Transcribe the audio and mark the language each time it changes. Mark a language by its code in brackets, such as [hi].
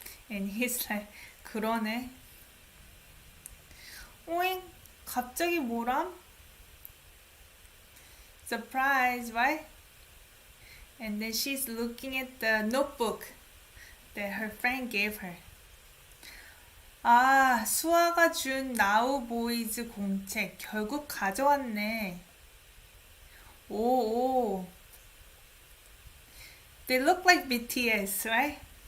[en] And he's like, [ko] 그러네. 오잉, 갑자기 뭐람? [en] Surprise, right? And then she's looking at the notebook that her friend gave her. [ko] 수아가 준 나우 보이즈 공책 결국 가져왔네. 오. [en] They look like BTS, right?